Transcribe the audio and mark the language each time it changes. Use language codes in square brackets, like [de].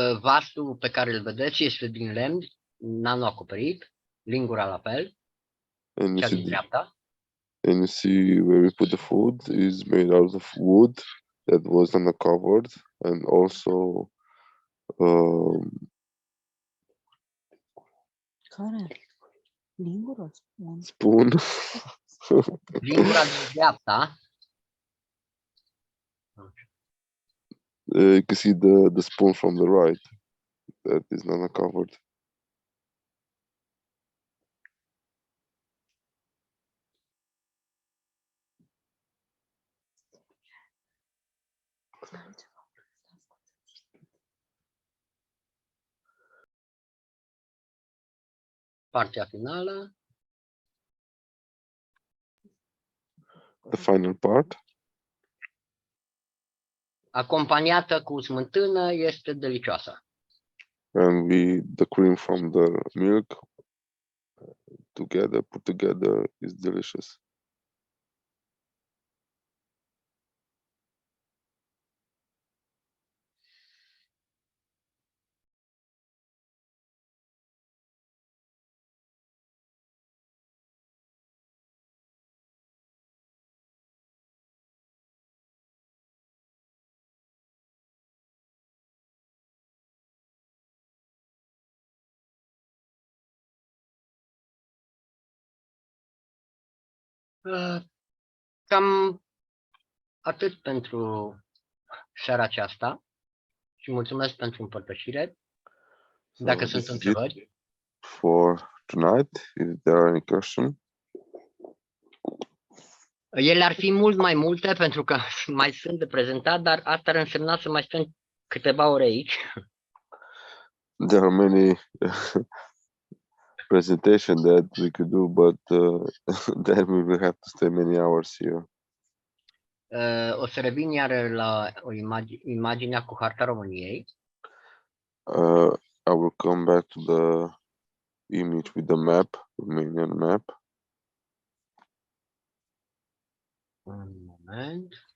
[ro] Vasul pe care îl vedeți este din lemn, nano-acoperit, lingura la fel, cea din dreapta. [en] And you see where we put the food is made out of wood that was nano-covered, and also [ro] Care? Lingură, spun. [en] spoon. [ro] Lingura din dreapta. [en] You can see the spoon from the right that is nano-covered. [ro] Partea finală. [en] The final part. [ro] Acompaniată cu smântână este delicioasă. [en] And the cream from the milk put together is delicious. [ro] Cam atât pentru seara aceasta și mulțumesc pentru împărtășire. Dacă sunt întrebări. [en] For tonight, if there are any questions. [ro] Ele ar fi mult mai multe pentru că mai sunt de prezentat, dar asta ar însemna să mai stăm câteva ore aici. [en] There are many presentations that we could do, but then we will have to stay many hours here. [ro] O să revin iar la imaginea cu harta României. [en] I will come back to the image with the map, Romanian map. [ro] Un moment.